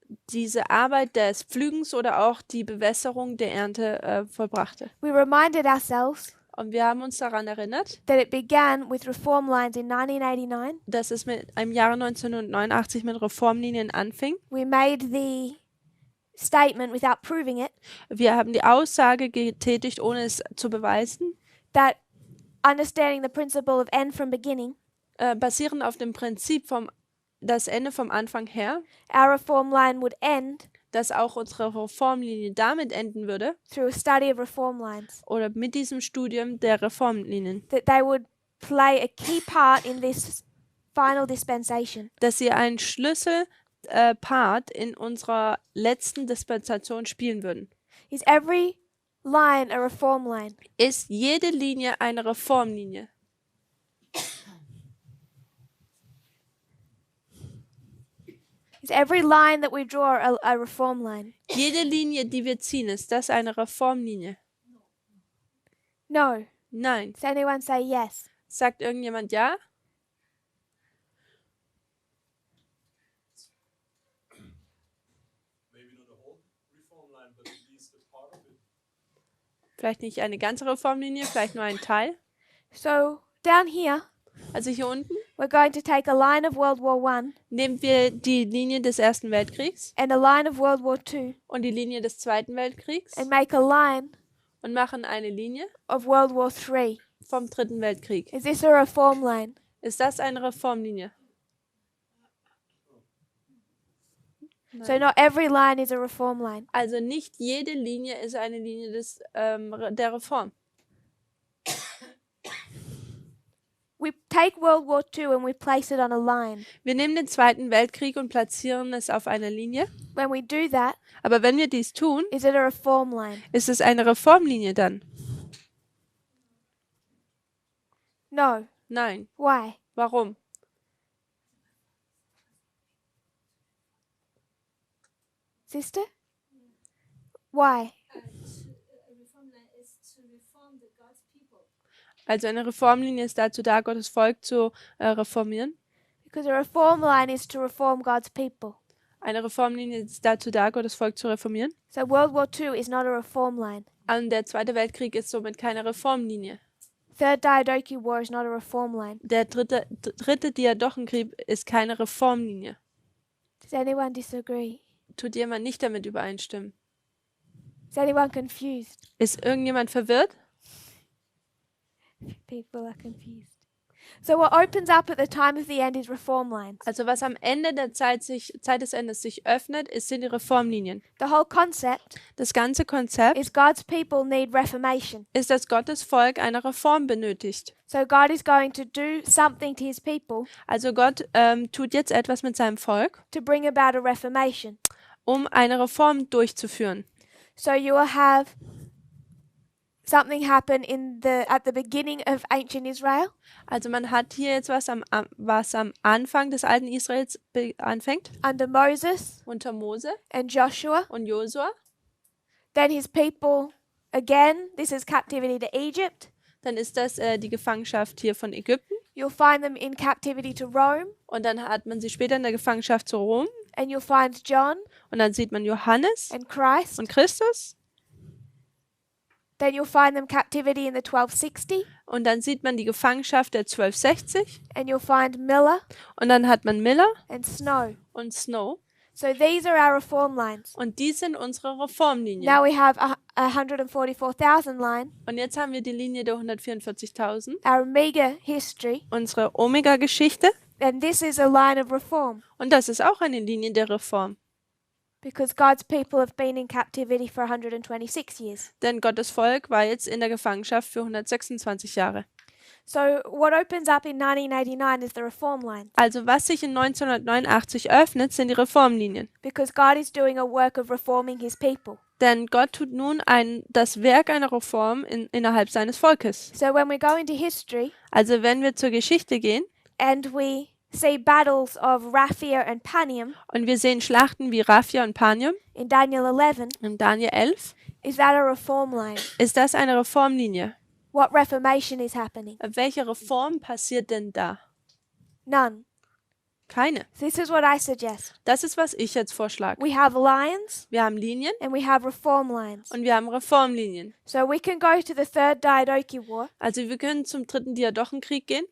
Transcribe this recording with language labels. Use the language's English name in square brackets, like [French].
[German] diese Arbeit des Pflügens oder auch die Bewässerung der Ernte vollbrachte. [English] We reminded ourselves [German] Und wir haben uns daran erinnert, [English] that it began with reform lines in 1989. [German] dass es mit im Jahre 1989 mit Reformlinien anfing. [English] We made the statement without proving it [German] Wir haben die Aussage getätigt, ohne es zu beweisen, [English] that understanding the principle of end from beginning, [German] basierend auf dem Prinzip das Ende vom Anfang her, [English] our reform line would end [German] dass auch unsere Reformlinie damit enden würde, [English] through a study of reform lines, [German] oder mit diesem Studium der Reformlinien, [English] that they would play a key part in this final dispensation. [German] dass sie einen Part in unserer letzten Dispensation spielen würden. [English] Is every line a reform line? [German] Ist jede Linie eine Reformlinie? [English] Is every line that we draw a reform line? [German] Jede Linie, die wir ziehen, ist das eine Reformlinie? [English] No. [German] Nein. [English] Does anyone say yes? [German] Sagt irgendjemand ja? Vielleicht nicht eine ganze Reformlinie, vielleicht nur ein Teil. [English] So down here, [German] Also hier unten [English] we're going to take a line of World War I [German] nehmen wir die Linie des Ersten Weltkriegs [English] and a line of World War II [German] und die Linie des Zweiten Weltkriegs [English] and make a line [German] und machen eine Linie [English] of World War III. [German] vom Dritten Weltkrieg. [English] Is this a reform line? [German] Ist das eine Reformlinie? [English] So not every line is a reform line. [German] Also nicht jede Linie ist eine Linie der Reform. [English] We take World War II and we place it on a line. [German] Wir nehmen den Zweiten Weltkrieg und platzieren es auf einer Linie. [English] When we do that, [German] Aber wenn wir dies tun, [English] is it a reform line? [German] ist es eine Reformlinie dann? [English] No. [German] Nein. [English] Why? [German] Warum? [English] Sister? Why? [German] Also eine Reformlinie ist dazu da, Gottes Volk zu reformieren. [English] Because a reform line is to reform God's people. [German] Eine Reformlinie ist dazu da, Gottes Volk zu reformieren. [English] So World War II is not a reform line. [German] Und der Zweite Weltkrieg ist somit keine Reformlinie. [English] Third Diadochi War is not a reform line. [German] Der dritte Diadochenkrieg ist keine Reformlinie. [English] Does anyone disagree? [German] Tut jemand nicht damit übereinstimmen? [English] Is anyone confused? [German] Ist irgendjemand verwirrt? [English] People are confused. So what opens up at the time of the end is reform lines. [German] Also was am Ende der Zeit des Endes sich öffnet, sind die Reformlinien. [English] The whole concept [German] Das ganze Konzept [English] is God's people need reformation. [German] ist, dass Gottes Volk eine Reform benötigt. [English] So God is going to do something to his people [German] Also Gott tut jetzt etwas mit seinem Volk, [English] to bring about a reformation. [German] um eine Reform durchzuführen. [English] So you will have something happen at the beginning of ancient Israel, [German] Also man hat hier jetzt was am Anfang des alten Israels anfängt, [English] under Moses [German] unter Mose [English] and Joshua. [German] und Josua. [English] Then his people, again, this is captivity to Egypt. [German] Dann ist das die Gefangenschaft hier von Ägypten. [English] You'll find them in captivity to Rome, [German] Und dann hat man sie später in der Gefangenschaft zu Rom. [English] and you'll find John [German] Und dann sieht man Johannes [English] and Christ. [German] und Christus. [English] Then you'll find them captivity in the 1260, [German] Und dann sieht man die Gefangenschaft der 1260. [English] and you'll find Miller [German] Und dann hat man Miller [English] and Snow. [German] und Snow. [English] So these are our reform lines. [German] Und die sind unsere Reformlinien. [English] Now we have a 144,000 line, [German] Und jetzt haben wir die Linie der 144.000. [English] our mega history, [German] Unsere Omega-Geschichte. [English] and this is a line of reform [German] Und das ist auch eine Linie der Reform. [English] because God's people have been in captivity for 126 years. [German] Denn Gottes Volk war jetzt in der Gefangenschaft für 126 Jahre. [English] So what opens up in 1989 is the reform line [German] Also was sich in 1989 öffnet, sind die Reformlinien. [English] because God is doing a work of reforming his people. [German] Denn Gott tut nun das Werk einer Reform innerhalb seines Volkes. [English] So when we go into history [German] Also wenn wir zur Geschichte gehen [English] and we see battles of Raphia and Panium [German] und wir sehen Schlachten wie Raphia und Panium [English] in Daniel 11, [German] in Daniel 11, [English] is that a reform line? [German] ist das eine Reformlinie. [English] What reformation is happening? [German] Welche Reform passiert denn da? [English] None. [German] Keine. [English] This is what I suggest. [German] Das ist, was ich jetzt vorschlage. [English] We have lines [German] Wir haben Linien [English] and we have reform lines. [German] und wir haben Reformlinien. [English] So we can go to the Third Diadochi War, [German] Also wir können zum dritten Diadochenkrieg gehen